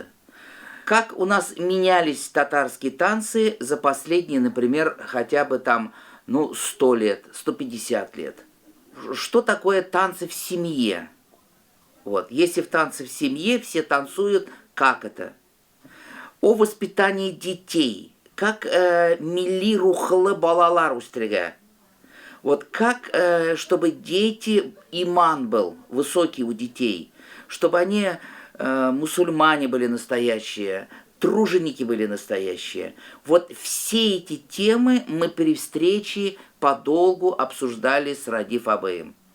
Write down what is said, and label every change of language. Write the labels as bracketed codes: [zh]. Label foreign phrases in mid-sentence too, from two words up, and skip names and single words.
[ru] Как у нас менялись татарские танцы за последние, например, хотя бы там, 100 лет, 150 лет? Что такое танцы в семье? Вот. Если в танце в семье все танцуют, как это? О воспитании детей. [tt] Как милли рухлы балалар устрига. [ru] Вот как, чтобы дети, иман был высокий у детей, чтобы они мусульмане были настоящие, труженики были настоящие. Вот все эти темы мы при встрече подолгу обсуждали с Радиф Абеем.